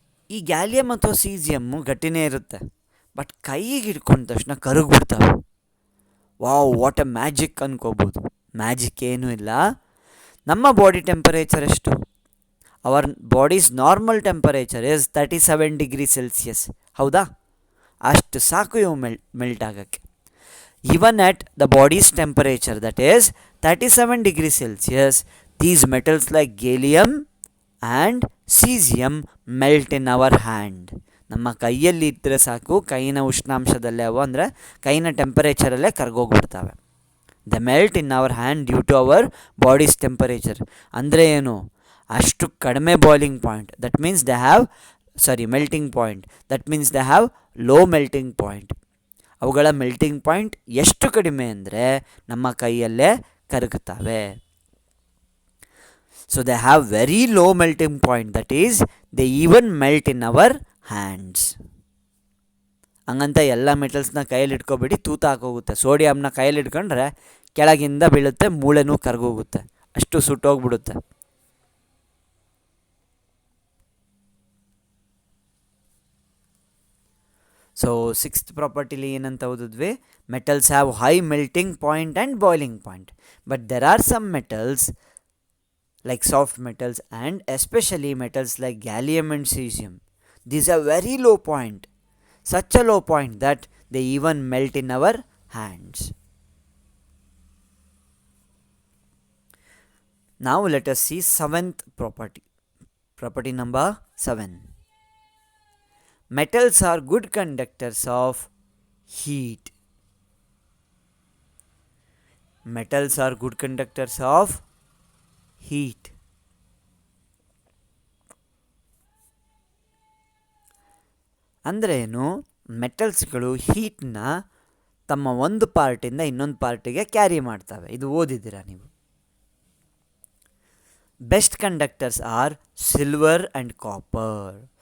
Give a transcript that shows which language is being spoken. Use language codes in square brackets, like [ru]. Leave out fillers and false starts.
[kn] ಈ ಗ್ಯಾಲಿಯಂ ಅಥವಾ ಸೀಸಿಯಮ್ಮು ಗಟ್ಟಿನೇ ಇರುತ್ತೆ, ಬಟ್ ಕೈಗೆ ಹಿಡ್ಕೊಂಡ ತಕ್ಷಣ ಕರಗ್ಬಿಡ್ತಾವೆ. [en] wow, what a magic [kn] ಅನ್ಕೋಬೋದು. Magic ಏನೂ ಇಲ್ಲ. ನಮ್ಮ ಬಾಡಿ ಟೆಂಪರೇಚರ್ ಎಷ್ಟು? [en] Our bodies normal temperature is 37 degree Celsius. [kn] ಹೌದಾ? ಅಷ್ಟು ಸಾಕು ಇವು ಮೆಲ್ಟ್ ಆಗೋಕ್ಕೆ. [en] Even at the body's temperature, that is 37 degrees Celsius, these metals like gallium and cesium melt in our hand. [kn] ನಮ್ಮ ಕೈಯಲ್ಲಿ ಇದ್ದರೆ ಸಾಕು, ಕೈನ ಉಷ್ಣಾಂಶದಲ್ಲೇ ಅವು ಅಂದರೆ ಕೈನ ಟೆಂಪರೇಚರಲ್ಲೇ ಕರ್ಗೋಗ್ಬಿಡ್ತವೆ. [en] The melt in our hand due to our bodies temperature. [kn] ಅಂದರೆ ಏನು, ಅಷ್ಟು ಕಡಿಮೆ [en] Boiling point, that means they have melting point, that means they have low melting point. [kn] ಅವುಗಳ ಮೆಲ್ಟಿಂಗ್ ಪಾಯಿಂಟ್ ಎಷ್ಟು ಕಡಿಮೆ ಅಂದರೆ ನಮ್ಮ ಕೈಯಲ್ಲೇ ಕರಗುತ್ತವೆ. [en] So they have very low melting point, that is they even melt in our hands. [kn] ಹಂಗಂತ ಎಲ್ಲ ಮೆಟಲ್ಸ್ನ ಕೈಯಲ್ಲಿ ಇಟ್ಕೊಬೇಡಿ, ತೂತ ಹಾಕೋಗುತ್ತೆ. ಸೋಡಿಯಂನ ಕೈಯಲ್ಲಿ ಇಟ್ಕೊಂಡ್ರೆ ಕೆಳಗಿಂದ ಬೀಳುತ್ತೆ, ಮೂಳೆನೂ ಕರಗೋಗುತ್ತೆ, ಅಷ್ಟು ಸುಟ್ಟೋಗ್ಬಿಡುತ್ತೆ. [en] so sixth ಪ್ರಾಪರ್ಟಿಲಿ [kn] ಏನಂತ ಓದಿದ್ವಿ, [en] Metals have high melting point and boiling point, but there are some metals like soft metals and especially metals like gallium and cesium. These are very low point, such a low point that they even melt in our hands. Now let us see seventh property. Property number 7. Metals are good conductors of heat. Metals are good conductors of heat. [kn] ಅಂದರೆ ಏನು, ಮೆಟಲ್ಸ್ಗಳು ಹೀಟ್ನ ತಮ್ಮ ಒಂದು ಪಾರ್ಟಿಂದ ಇನ್ನೊಂದು ಪಾರ್ಟಿಗೆ carry ಮಾಡ್ತವೆ. ಇದು ಓದಿದ್ದೀರಾ ನೀವು. [en] Best conductors are silver and copper.